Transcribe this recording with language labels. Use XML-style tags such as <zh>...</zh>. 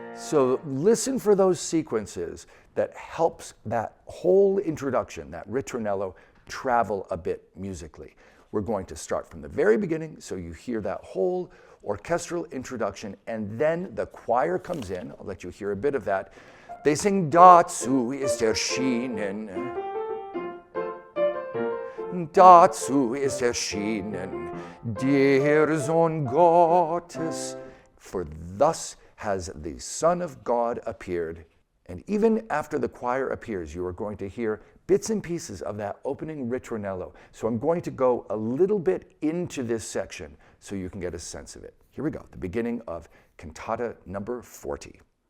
<en>So listen for those sequences that helps that whole introduction, that ritornello, travel a bit musically. We're going to start from the very beginning, so you hear that whole orchestral introduction, and then the choir comes in. I'll let you hear a bit of that. They sing,</en> <de>Dazu ist erschienen. Dazu ist erschienen der Sohn Gottes.</de> <en>For thus has the Son of God appeared. And even after the choir appears, you are going to hear bits and pieces of that opening ritornello. So I'm going to go a little bit into this section so you can get a sense of it. Here we go, the beginning of cantata number 40.</en>